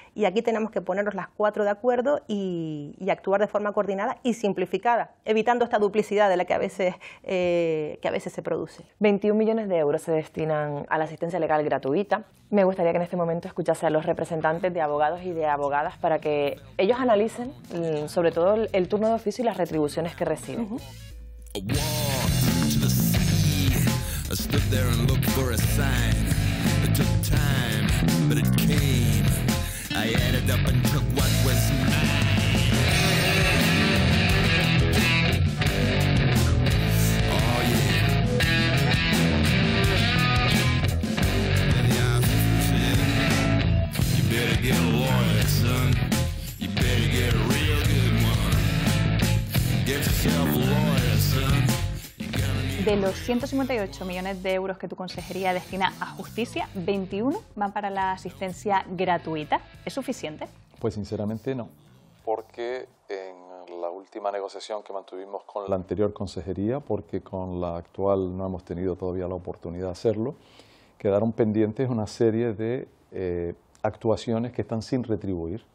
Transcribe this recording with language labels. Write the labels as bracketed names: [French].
[Spanish] Y aquí tenemos que ponernos las 4 de acuerdo y actuar de forma coordinada y simplificada, evitando esta duplicidad de la que a veces se produce. 21 millones de euros se destinan a la asistencia legal gratuita. Me gustaría que en este momento escuchase a los representantes de abogados y de abogadas para que ellos analicen sobre todo el turno de oficio y las retribuciones que reciben. [English] I stood there and looked for a sign. It took time, but it came. I added up and took what was mine. Oh yeah. And the officer said, you better get a lawyer, son. You better get a real good one. Get yourself a lawyer, son. [Spanish] De los 158 millones de euros que tu consejería destina a justicia, 21 van para la asistencia gratuita. ¿Es suficiente? Pues sinceramente no, porque en la última negociación que mantuvimos con la anterior consejería, porque con la actual no hemos tenido todavía la oportunidad de hacerlo, quedaron pendientes una serie de actuaciones que están sin retribuir.